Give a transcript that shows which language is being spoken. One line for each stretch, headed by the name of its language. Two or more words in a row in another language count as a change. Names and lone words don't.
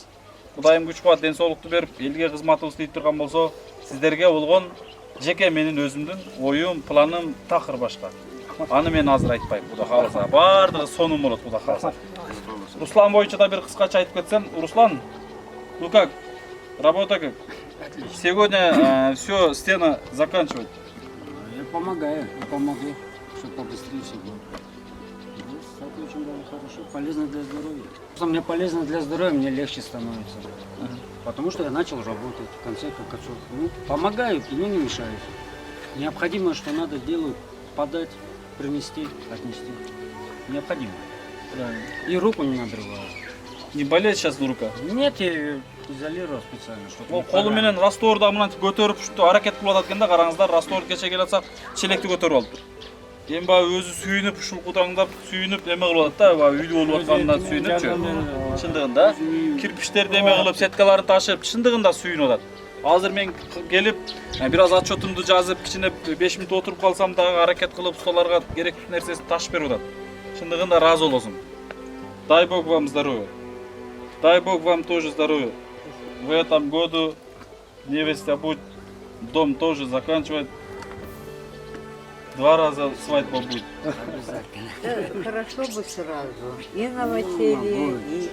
Kyrgyz: Кудайым күч кубат, ден соолукту берип, элге кызматыбыз тийип турган болсо, сиздерге болгон жеке менин өзүмдүн оюм, планым такыр башка. Аны мен азыр айтпайм, Кудай кааласа. Бардыгы сонун болот, Кудай кааласа. Руслан боюнча да бир кыскача айтып кетсем, Руслан,
Russian: ну как? Работа как? Сегодня все, стена заканчивает. Я помогаю, помогу, чтобы побыстрее все было. Это очень хорошо, полезно для здоровья. Мне полезно для здоровья, мне легче становится. Потому что я начал работать, в конце концов. Ну, помогаю, но не мешаю. Необходимое, что надо, делаю, подать, принести, отнести. Необходимо. Правильно. И руку не надрываю. Не болеет сейчас рука? Нет, я ее изолировал специально, чтобы
Kyrgyz: Колу менен растворду мынтип көтөрүп, ушунтип аракет кылып атат экен да, караңыздар, раствор кече келе атсак, челекти көтөрүп алыптыр. Эми баягы өзү сүйүнүп, ушул кудаңдап сүйүнүп эме кылып атат да, баягы үйдө болуп атканынан сүйүнүпчү. Чындыгында кирпичтерди эме кылып, сеткаларын ташып, чындыгында сүйүнүп атат. Азыр мен келип, бир аз отчетумду жазып, кичине 5 мүнөт отуруп калсам дагы аракет кылып, столарга керектүү нерсесин ташып берип атат. Чындыгында ыраазы болосуң.
Russian: дай Бог вам здоровья. Дай Бог вам тоже здоровья. В этом году невеста будет, дом тоже заканчивать. 2 раза свадьба будет. Обязательно. Хорошо бы сразу. И новоселье, и